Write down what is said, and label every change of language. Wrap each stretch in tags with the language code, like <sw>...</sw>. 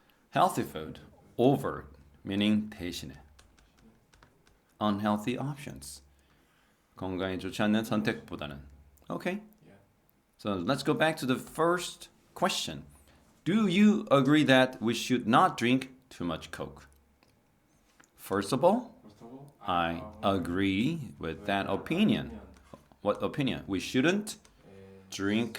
<en>Healthy food over, meaning</en> <ko>대신에.</ko> <en>Unhealthy options.</en> <ko>건강에 좋지 않는 선택보다는.</ko> <en>Okay? Yeah. So let's go back to the first question. Do you agree that we should not drink too much Coke? First of all, I agree with that opinion. What opinion? We shouldn't drink</en>